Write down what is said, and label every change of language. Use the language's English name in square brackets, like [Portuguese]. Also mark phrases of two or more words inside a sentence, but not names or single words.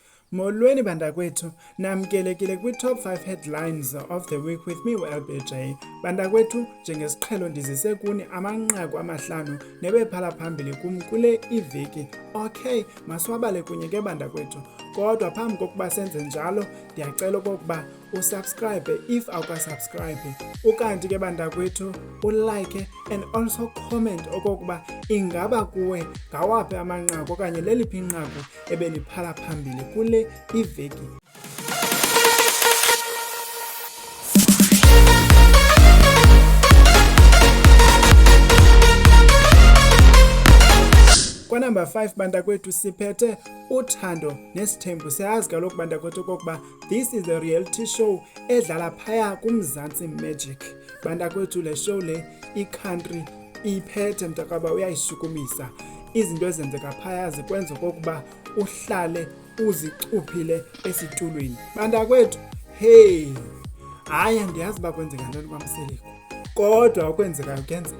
[Xhosa] Molweni bantakwethu, namkelekile kwi- [English] top 5 headlines of the week with me, [Xhosa] LBJ. Bantakwethu, njengesiqhelo ndizise kuni amanqaku amahlanu nebephala phambili kum kule iveki. Okay, masiwabale kunye ke bantakwethu. Kodwa phambi kokuba senze njalo, ndiyacela okokuba usubscribe if awukasubscribe. Ukanti ke bantakwethu, ulike [English] and also comment [Xhosa] okokuba ingaba kuwe ngawaphi amanqaku okanye leliphi inqaku ebeliphala phambili kule iveki. Kwanumber 5 bantakwethu siphethe uthando nesithembu. Siyazi kaloku bantakwethu okokuba [English] this is a reality show [Xhosa] edlala phaya kuMzantsi Magic. Bantakwethu le show le i-country iphethe mntakaba uyayishukumisa. Izinto ezenzeka phaya zikwenza okokuba uhlale uzicuphile esitulweni. Bantakwethu, hey, hayi andiyazi uba kwenzeka ntoni kwaMseliko, kodwa okwenzekayo kuyenzeka.